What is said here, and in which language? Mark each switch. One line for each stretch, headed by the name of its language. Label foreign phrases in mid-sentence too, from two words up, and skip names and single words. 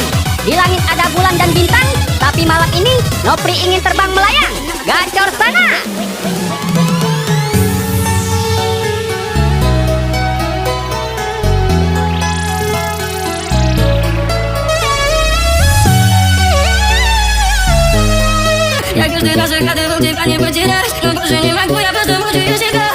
Indonesian: Di langit ada bulan dan bintang, tapi malam ini Nopri ingin terbang melayang. Gacor sana.
Russian: Я каждый раз загадывал тебя не потерять, но тоже не могу, я просто мучаю себя.